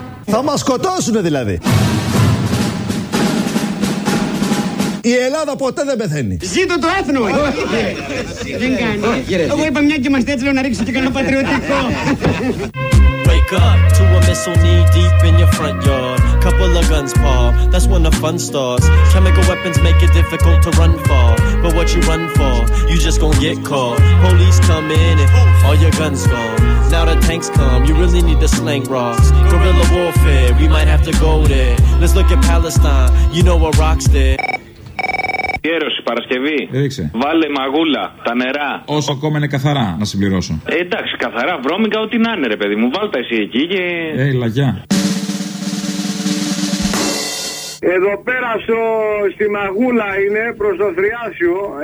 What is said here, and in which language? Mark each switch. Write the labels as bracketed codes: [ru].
[el] Θα μας σκοτώσουν δηλαδή. Η Ελλάδα ποτέ δεν πεθαίνει. Ζήτω το έθνο. Δεν κάνει. Εγώ είπα μια και μας τέτοιο να ρίξω και κανένα πατριωτικό. [en] Up to a missile knee deep in your front yard. Couple of guns pop, that's when the fun starts. Chemical weapons make it difficult to run far. But what you run for, you just gonna get caught. Police come in and all your guns gone. Now the tanks come, you really need to sling rocks. Guerrilla warfare, we might have to go there. Let's look at Palestine, you know what rocks there. [el] Γέρωση, Παρασκευή. Ρίξε. Βάλε μαγούλα, τα νερά. Όσο ακόμα είναι καθαρά, να συμπληρώσω. Εντάξει, καθαρά, βρώμικα, ό,τι να είναι, ρε παιδί μου. Βάλτε εσύ εκεί και. Λαγιά. Εδώ πέρα στη Μαγούλα είναι προ το Θριάσιο.